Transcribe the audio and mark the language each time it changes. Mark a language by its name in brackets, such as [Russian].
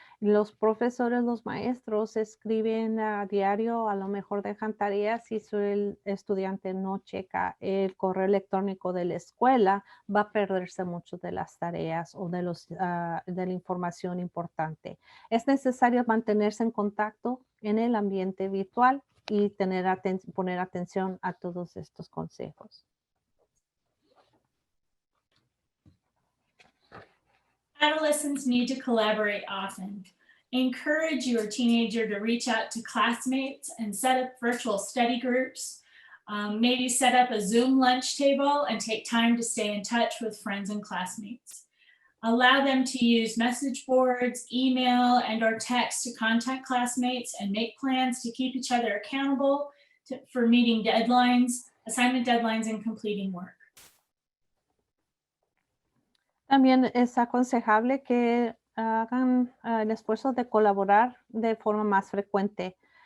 [Spanish] Los profesores, los maestros escriben a diario, a lo mejor dejan tareas y si el estudiante no checa el correo electrónico de la escuela, va a perderse mucho de las tareas o de la información importante. Es necesario mantenerse en contacto en el ambiente virtual y poner atención a todos estos consejos. [English] Adolescents need to collaborate often. Encourage your teenager to reach out to classmates and set up virtual study groups. Maybe set up a Zoom lunch table and take time to stay in touch with friends and classmates. Allow them to use message boards, email, and or text to contact classmates and make plans to keep each other accountable for meeting deadlines, assignment deadlines, and completing work. [Spanish] También es aconsejable que hagan el esfuerzo de colaborar de forma más frecuente.